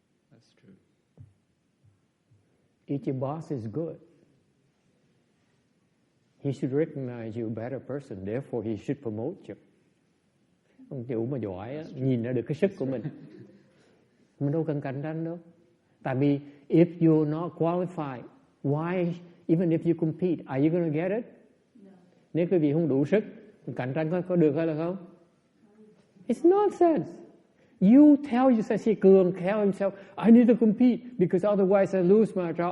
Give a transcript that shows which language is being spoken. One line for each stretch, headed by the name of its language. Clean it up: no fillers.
English: That's true. If your boss is good, he should recognize you're a better person, therefore he should promote you.
Vietnamese: Ông chủ mà giỏi á, nhìn ra được cái sức của mình. Mình đâu cần cạnh tranh đâu. Tại vì
English: if you're not qualified, why even if you compete, are you going to get it? No.
Vietnamese: Nếu quý vị không đủ sức, cạnh tranh có được hay là không?
English: It's nonsense. You tell yourself, see Cường tell himself, I need to compete because otherwise I lose my job.